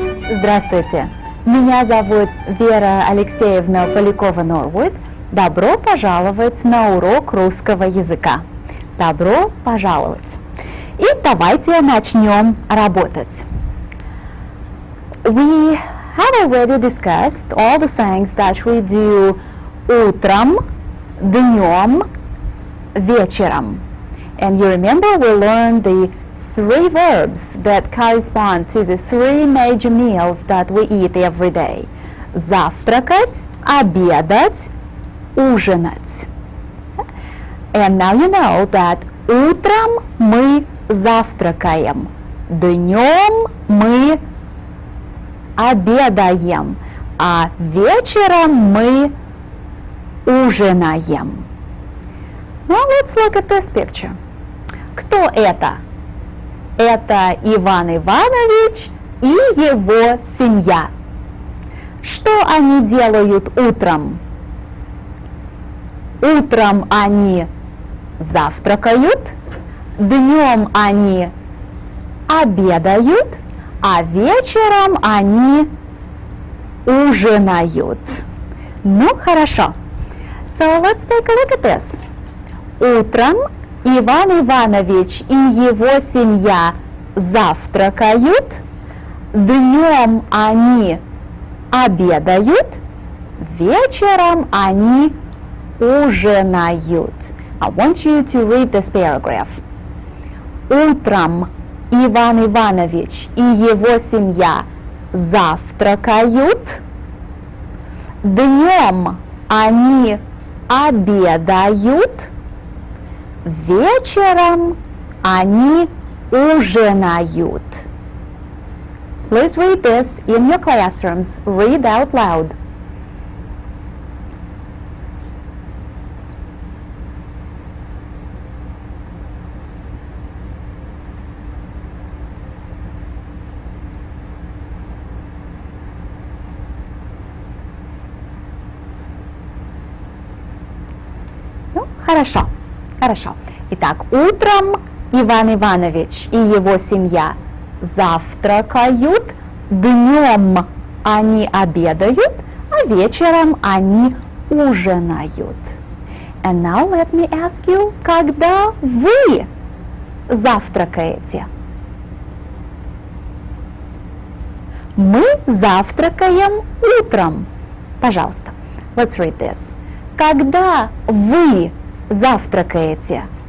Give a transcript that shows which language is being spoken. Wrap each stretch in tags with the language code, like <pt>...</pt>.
<ru>Здравствуйте, меня зовут Вера Алексеевна Полякова-Норвуд. Добро пожаловать на урок русского языка. Добро пожаловать. И давайте начнем работать.</ru> <en>We have already discussed all the things that we do</en> <ru>утром, днем, вечером.</ru> <en>And you remember we learned the three verbs that correspond to the three major meals that we eat every day.</en> <ru>Завтракать, обедать, ужинать.</ru> <en>And now you know that</en> <ru>утром мы завтракаем, днем мы обедаем, а вечером мы ужинаем.</ru> <en>Now let's look at this picture.</en> <ru>Кто это? Это Иван Иванович и его семья. Что они делают утром? Утром они завтракают, днем они обедают, а вечером они ужинают. Ну, хорошо.</ru> <en>So let's take a look at this.</en> <ru>Утром Иван Иванович и его семья завтракают, днем они обедают, вечером они ужинают.</ru> <en>I want you to read this paragraph.</en> <ru>Утром Иван Иванович и его семья завтракают, днем они обедают, вечером они ужинают.</ru> <en>Please read this in your classrooms. Read out loud.</en> <ru>Ну, хорошо. Хорошо. Итак, утром Иван Иванович и его семья завтракают, днем они обедают, а вечером они ужинают.</ru> <en>And now let me ask you,</en> <ru>когда вы завтракаете? Мы завтракаем утром. Пожалуйста,</ru> <en>let's read this.</en> <ru>Когда вы завтракаете?</ru>